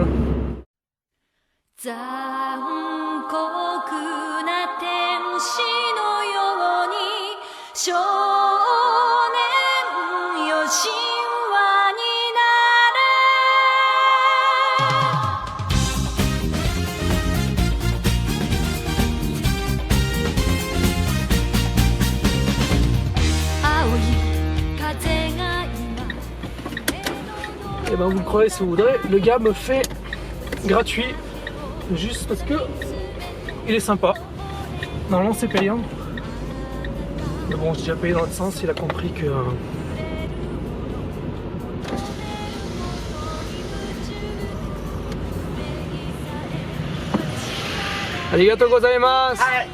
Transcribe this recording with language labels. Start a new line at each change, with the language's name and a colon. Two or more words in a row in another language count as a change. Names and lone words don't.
Japanese: 残酷な天使のように少年よ神話になれ青い風が今
French: Et ben vous le croyez si vous voudrez, le gars me fait gratuit. Juste parce que il est sympa. Normalement c'est payant. Mais bon, j'ai déjà payé dans l'autre sens, il a compris que...
Japanese: ありがとうございます.